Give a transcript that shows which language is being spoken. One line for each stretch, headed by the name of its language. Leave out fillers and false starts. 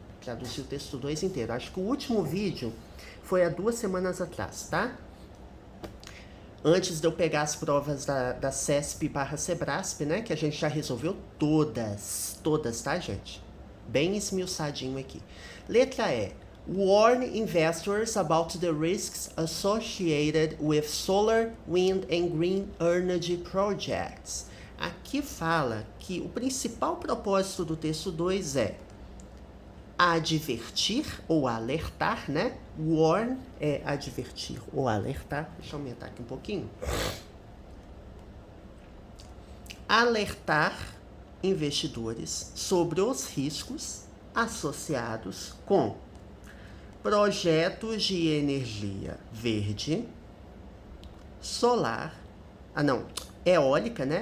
Portuguese: Traduzi o texto 2 inteiro. Acho que o último vídeo foi há 2 semanas atrás, tá? Antes de eu pegar as provas da CESP/Sebrasp, né? Que a gente já resolveu todas, tá, gente? Bem esmiuçadinho aqui. Letra E.
English: Warn investors about the risks associated with solar, wind and green energy projects.
Portuguese: Aqui fala que o principal propósito do texto 2 é advertir ou alertar, né? Warn é advertir ou alertar. Deixa eu aumentar aqui um pouquinho. Alertar investidores sobre os riscos associados com projetos de energia verde, solar, eólica, né?